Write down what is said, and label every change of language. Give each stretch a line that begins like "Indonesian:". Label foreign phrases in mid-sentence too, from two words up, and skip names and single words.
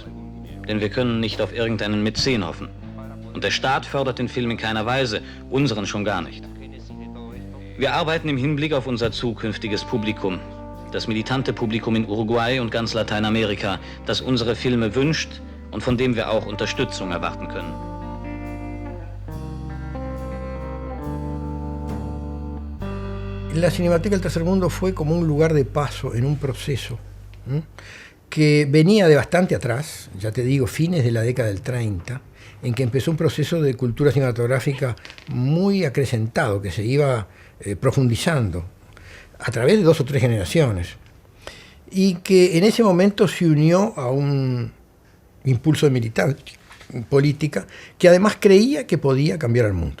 German: Denn wir können nicht auf irgendeinen Mäzen hoffen. Und der Staat fördert den Film in keiner Weise, unseren schon gar nicht. Wir arbeiten im Hinblick auf unser zukünftiges Publikum. Das militante Publikum in Uruguay und ganz Lateinamerika, das unsere Filme wünscht und von dem wir auch Unterstützung erwarten können.
Spanish: La Cinemateca del Tercer Mundo fue como un lugar de paso en un proceso que venía de bastante atrás, ya te digo, fines de la década del 30, en que empezó un proceso de cultura cinematográfica muy acrecentado, que se iba profundizando a través de 2 o 3 generaciones, y que en ese momento se unió a un impulso de militancia política que además creía que podía cambiar al mundo.